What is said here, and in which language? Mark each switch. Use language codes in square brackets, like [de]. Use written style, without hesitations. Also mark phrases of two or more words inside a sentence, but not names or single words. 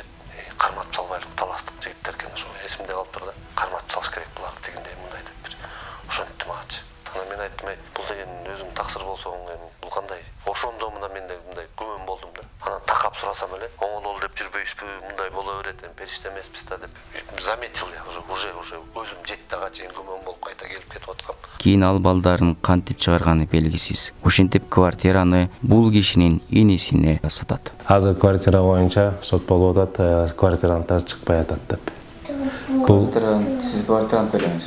[ky] Карматып салбайлык таластык жигиттер экен, ошо эсимде калып тур да. Карматып салыш керек булар дегендей мындай деп бир ошентти магачы. Анан мен айттым, бул деген өзүң таксыр болсоң, бул кандай? Ошондо мына менде мындай күмөн болдум да. Анан такап сурасам эле, оңолол деп жүрбөйсүзбү, мындай боло берет, периште эмеспиз да деп [ru] заметил я, уже [ky] өзүм жетти ага чейин күмөн болуп кайта келип кетип аткам. Кийин ал балдарын кантип чыгарганы белгисиз. Ошентип квартираны бул кишинин инисине сатат. Азыр квартира боюнча сот болуп атат, квартиранын чыкпай атат деп. Сиз квартиранты белеңиз?